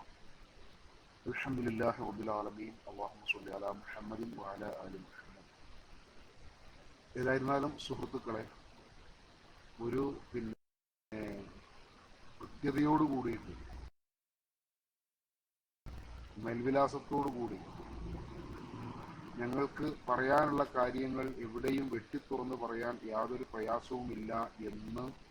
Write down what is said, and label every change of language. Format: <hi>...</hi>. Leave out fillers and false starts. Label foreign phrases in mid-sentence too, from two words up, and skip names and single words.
<ar>الحمد لله رب العالمين. اللهم صل على محمد وعلى آل محمد.</ar> <ml>ഏതായിരുന്നാലും സുഹൃത്തുക്കളെ, ഒരു പിന്നെ കൃത്യതയോട് കൂടിയിട്ട് മേൽവിലാസത്തോടു കൂടി ഞങ്ങൾക്ക് പറയാനുള്ള കാര്യങ്ങൾ എവിടെയും വെട്ടിത്തുറന്ന് പറയാൻ യാതൊരു പ്രയാസവുമില്ല എന്ന്</ml>